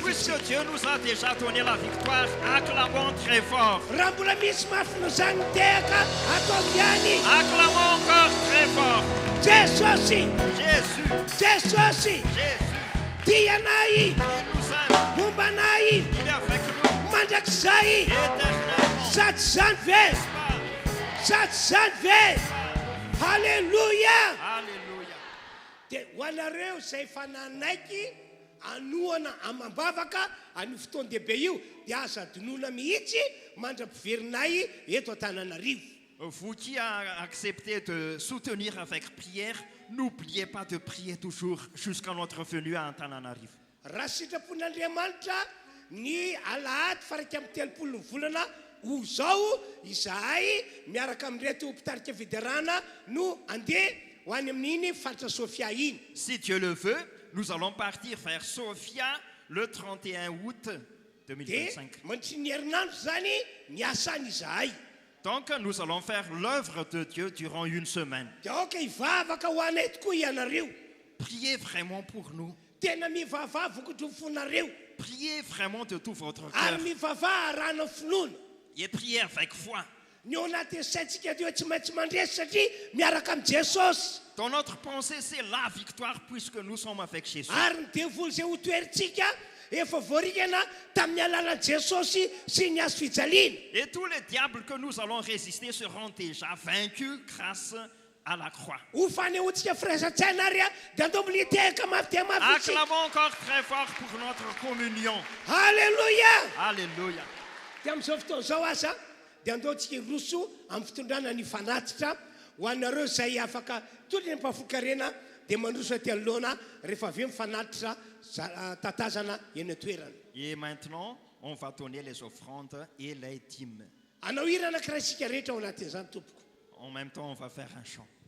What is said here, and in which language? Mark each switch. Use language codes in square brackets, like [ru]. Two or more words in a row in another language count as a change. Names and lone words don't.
[fr] Puisque Dieu nous a déjà donné la victoire, acclamons très fort. [mg] Raha mbola misy mafy zany tehaka atao ihany. [fr] Acclamons encore très fort. [mg] Jesosy, [fr] Jésus, [mg] Jesosy, [fr] Jésus, [mg] tianay, [fr] il nous aime, [mg] mombanay, [fr] il est avec nous [mg] mandrakizay, [fr] éternellement. [mg] sady zany ve, sady zany ve. Halleluja. [fr] Alléluia. [mg] Dia ho anareo izay efa nanaiky anoana amam-bavaka an'io fotoan-dehibe io dia aza adinoina mihitsy mandra-piverinay eto Antananarivo. [fr] Vous qui avez accepté de soutenir avec prière, n'oubliez pas de prier toujours jusqu'à notre venue à Antananarivo. [mg] Raha sitrapon'Andriamanitra ny alahady faraka amin'ny 30 volana ho zao izahay miaraka amin'ireto mpitarika fiderana no andeha ho any amin'iny faritra Sofia iny. [fr] Si Dieu le veut, nous allons partir vers Sofia le 31 août 2025. [mg] Mandritry ny herinandro zany miasany izahay. [fr] Donc nous allons faire l'œuvre de Dieu durant une semaine. [mg] Dia aoka hivavaka ho anay tokoa ianareo. [fr] Priez vraiment pour nous. [mg] Tena mivavaha vokatry fonareo. [fr] Priez vraiment de tout votre [mg] Ary [fr] cœur. [mg] mivavaha arahana finoana. [fr] Et priez avec foi. [mg] Ny ao anaty saintsika dio tsy maintsy mandresy satria miaraka amin'ny Jesosy. [fr] Dans notre pensée, c'est la victoire puisque nous sommes avec Jésus. [mg] Ary ny devoly izay ho toerintsika efa voarikana tamin'ny alalan'i Jesosy sy ny hazo fijaliana. [fr] Et tous les diables que nous allons résister seront déjà vaincus grâce à la croix. [mg] Ho fanehoantsika firaisan-tsaina ary dia andao militehaka mafy dia mafy. [fr] Acclamons encore très fort pour notre communion. [mg] Halleluja. [fr] Alléluia. [mg] Dia amin'izao fotoana izao asa dia andaontsika roso amin'ny fitondrana ny fanatitra ho anareo izay afaka tolony ampafokarena dia mandroso aty anoloana rehefa avy mifanatitra tatazana eny an-toerana. [fr] Et maintenant, on va donner les offrandes et les dîmes. [mg] Anao hira anankiray isika rehetra ao anatin'izany tompoko. [fr] En même temps, on va faire un chant.